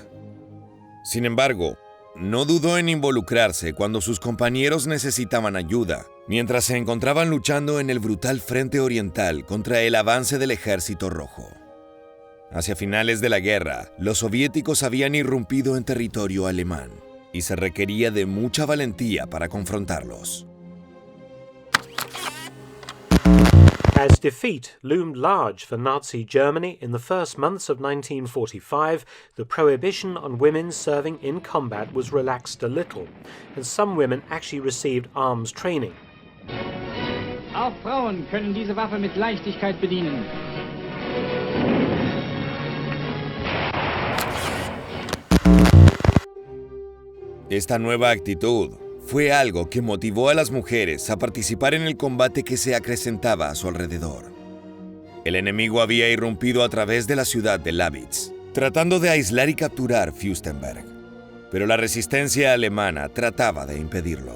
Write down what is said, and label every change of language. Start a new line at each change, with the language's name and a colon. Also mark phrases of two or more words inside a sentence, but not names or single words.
Spanish: Sin embargo, no dudó en involucrarse cuando sus compañeros necesitaban ayuda, mientras se encontraban luchando en el brutal frente oriental contra el avance del Ejército Rojo. Hacia finales de la guerra, los soviéticos habían irrumpido en territorio alemán, y se requería de mucha valentía para confrontarlos.
English: As defeat loomed large for Nazi Germany in the first months of 1945, the prohibition on women serving in combat was relaxed a little, and some women actually received arms training.
German: Auch Frauen können diese Waffe mit Leichtigkeit bedienen.
Spanish: Esta nueva actitud fue algo que motivó a las mujeres a participar en el combate que se acrecentaba a su alrededor. El enemigo había irrumpido a través de la ciudad de Lawitz, tratando de aislar y capturar Fürstenberg, pero la resistencia alemana trataba de impedirlo.